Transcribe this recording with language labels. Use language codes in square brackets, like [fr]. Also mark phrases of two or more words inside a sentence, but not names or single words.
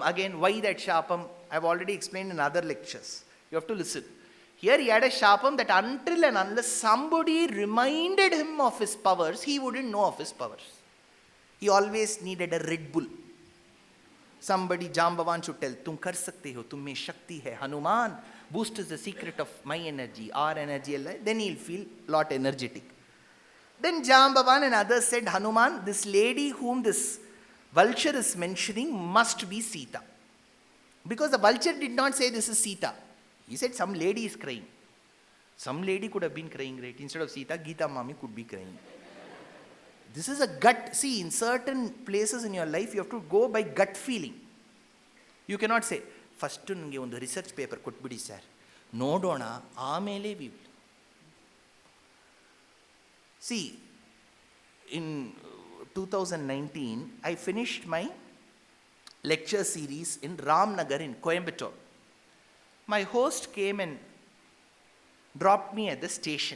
[en] Again, why that sharpam? I've already explained in other lectures. You have to listen. Here he had a sharpam that until and unless somebody reminded him of his powers, he wouldn't know of his powers. He always needed a Red Bull. Somebody, Jambavan should tell, [hi] तुम कर सकते हो, तुम में शक्ति है. [en] Hanuman, boost is the secret of my energy, our energy. Then he'll feel lot energetic. Then Jambavan and others said, Hanuman, this lady whom this vulture is mentioning must be Sita. Because the vulture did not say this is Sita. He said some lady is crying. Some lady could have been crying, right? Instead of Sita, Geeta Mami could be crying. This is a gut. See, in certain places in your life, you have to go by gut feeling. You cannot say, first [kn] ನನಗೆ ಒಂದು [en] research paper ಕೊಟ್ಬಿಡಿ sir. [kn] ನೋಡೋಣ ಆಮೇಲೆ [en] we will. See, in 2019, I finished my lecture series in Ramnagar in Coimbatore. My host came and dropped me at the station.